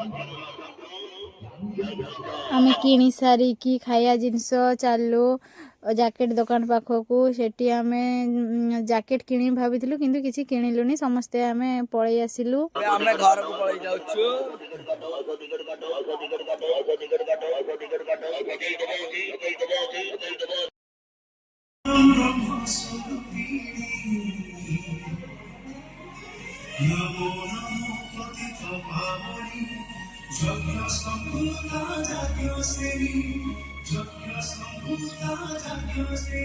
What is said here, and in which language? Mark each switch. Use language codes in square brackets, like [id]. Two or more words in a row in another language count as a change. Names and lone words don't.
[or] ଆମେ କିଣି ସାରିକି ଖାଇବା ଜିନିଷ ଚାଲୁ ଜ୍ୟାକେଟ୍ ଦୋକାନ ପାଖକୁ। ସେଠି ଆମେ ଜ୍ୟାକେଟ୍ କିଣିବି ଭାବିଥିଲୁ କିନ୍ତୁ କିଛି କିଣିଲୁନି। ସମସ୍ତେ ଆମେ ପଳେଇ ଆସିଲୁ। ଆମେ ଘରକୁ ପଳେଇ ଯାଉଛୁ। [sa] नमो नमो पतित पावनी जग्य संभूता जाग्य से